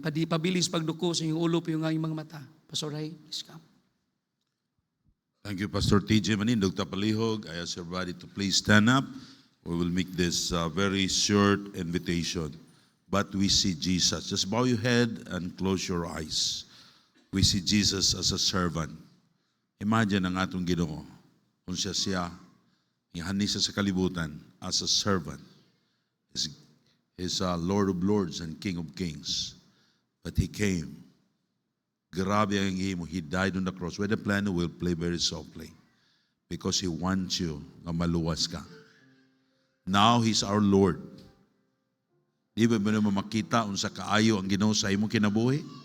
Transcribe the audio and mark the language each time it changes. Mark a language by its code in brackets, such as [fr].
[ceb] Pabilis pagduko sa iyong ulo pa yung mga mata. [en] Pastor Ray, please come. Thank you, Pastor TJ Manin, Dr. Palihog. I ask everybody to please stand up. We will make this very short invitation. But we see Jesus. Just bow your head and close your eyes. We see Jesus as a servant. [ceb] Imagine ang atong Ginoo. Kung siya, ihani siya sa kalibutan [en] as a servant. He's Lord of Lords and King of Kings. But He came. [ceb] Grabe ang himo. [en] He died on the cross. When the piano will play very softly. Because He wants you [ceb] na maluwas ka. [en] Now He's our Lord. [ceb] Di ba mo naman makita unsa kaayo ang Ginoo sa imong kinabuhi?